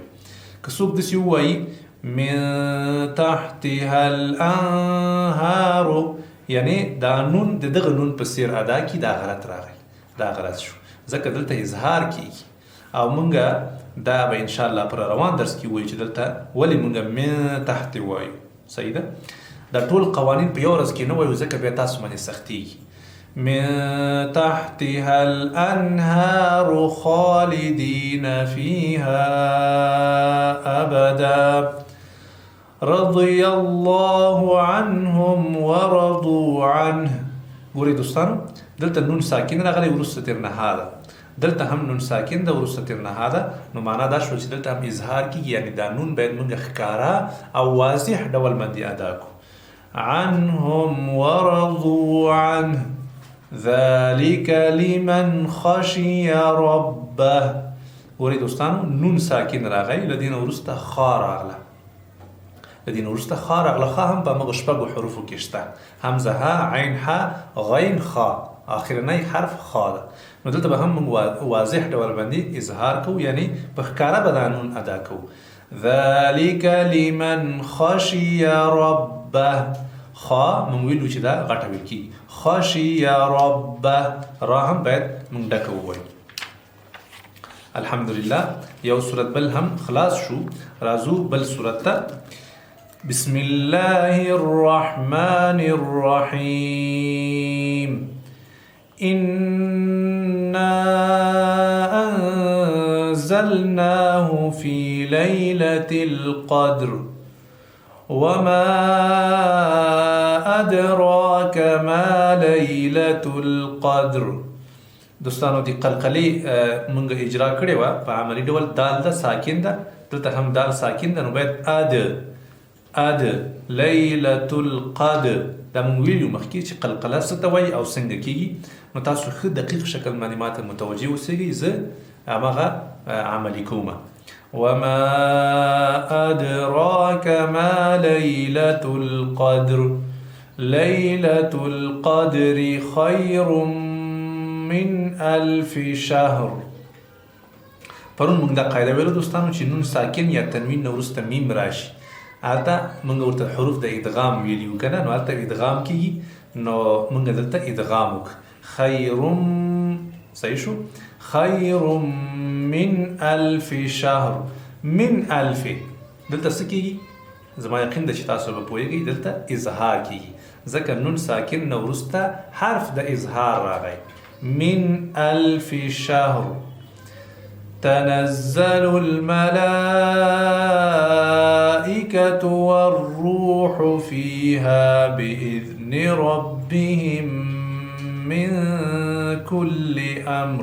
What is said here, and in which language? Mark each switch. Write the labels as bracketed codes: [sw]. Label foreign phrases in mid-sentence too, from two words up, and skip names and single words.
[ps] که څوک داسې ووایي [ar] من تحتها الانهارو، [ps] یعنې دا نون د دغه نون په څېر ادا کړي، دا غلط راغی، دا غلط شو. ځکه دلته اظهار کیږي او مونږ دا به انشاءالله پر روان درس کې وایو چې دلته ولې مونږ [ar] من تحت [ps] وایو. صحیح ده؟ دا ټول قوانین په یو ورځ کې نه وایو، ځکه بیا تاسو باندې سختېږي. [ar] من تحتها الانهار خالدین فیها ابدا رضی الله عنهم ورضوا عنه. [ps] ګورئ دوستانو، دلته نون ساکن راغلی، وروسته تر نها ده. دلته هم نون ساکن ده، وروسته تر نها ده. نو معنا دا شو چې دلته هم اظهار کیږي، یعنی دا نون باید موږ ښکاره او واضح ډول باندې ادا کو. [ar] عنهم ورضوا عنه ذلك لمن خشي ربه. [ps] ګورئ دوستانو، نون ساکن راغی، له دې نه وروسته خا راغله، له دې نه وروسته خا راغله. خا هم په همغه شپږو حروفو کې شته، حمزه ها، عین ها، غین خا، آخرنی حرف خا ده. نو دلته به هم موږ واضح ډول باندې اظهار کوو، یعنی په ښکاره به دا نون ادا کوو. [ar] ذلك لمن خشي ربه. [ps] خا موږ ویلو چې دا غټه ویل کېږي، [ar] خشي ربه. [ps] را هم باید موږ ډکه ووایو. الحمدلله، یو صورت بل هم خلاص شو. راځو بل صورت ته. [ar] بسم الله الرحمن الرحيم. إنا أنزلناه في ليلة القدر وما أدراك ما ليلة القدر. [ps] دوستانو دی قلقلی منګه اجرا کړې وه په عملي ډول. دال ده ساکن ده، دلته هم دال ساکن ده، نو باید اد [ar] لیلة القدر. [ps] دا مونږ ویلو مخکې چې قلقله څه ته وایي او څنګه کېږي. نو تاسو ښه دقیق شکل باندې ماته متوجه اوسئ، زه هماغه عملي کوم. [ar] وما أدراك ما ليلة القدر ليلة القدر خير من 1000 شهر. [ps] پرون موږ دا قاعده ویلو دوستانو چې نون ساکن یا تنوین نه وروسته میم راشي، هلته موږ ورته حروف د ادغام ویلي وو که نه، نو هلته ادغام کېږي. نو موږ دلته ادغام وکړو. خیر، صحیح شو، [ar] خیر من 1000 شهر. من 1000 [ps] دلته څه کېږي؟ زما یقین ده چې تاسو به پوهېږئ، دلته اظهار کېږي، ځکه نون ساکن نه وروسته حرف د اظهار راغی. [ar] من 1000 شهر. تنزل الملائكة والروح فيها بإذن ربهم من كل أمر.